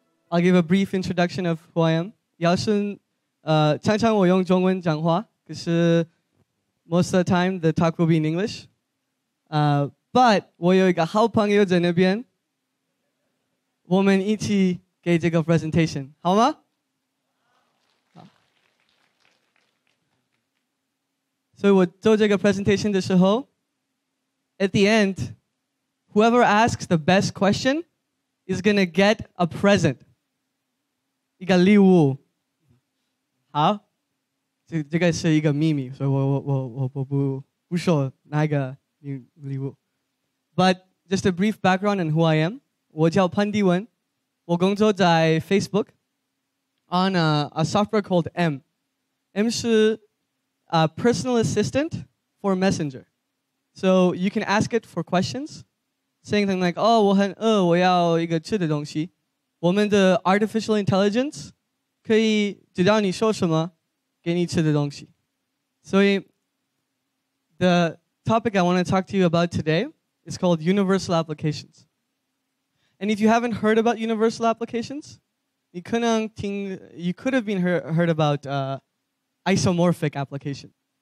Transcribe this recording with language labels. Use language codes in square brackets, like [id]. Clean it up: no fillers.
[en] I'll give a brief introduction of who I am. [zh] 要是常常我用中文讲话，可是 [en] most of the time the talk will be in English. [zh] But 我有一个好朋友在那边，我们一起给这个 presentation 好吗？好。所以我做这个 presentation 的时候 [en] ，at the end.Whoever asks the best question is gonna get a present. [zh] 一个礼物。好，这个是一个秘密，所以我不说哪一个礼物。 [en] But just a brief background on who I am. [zh] 我叫潘迪文，我工作在 Facebook [en] on a software called M. M 是a personal assistant for Messenger. So you can ask it for questions.Saying something like, "Oh, [zh] 我很饿，我要一个吃的东西。" [en] 我们的 artificial intelligence 可以知道你说什么，给你吃的东西。所以 the topic I want to talk to you about today is called universal applications. And if you haven't heard about universal applications, you could have been heard about isomorphic application.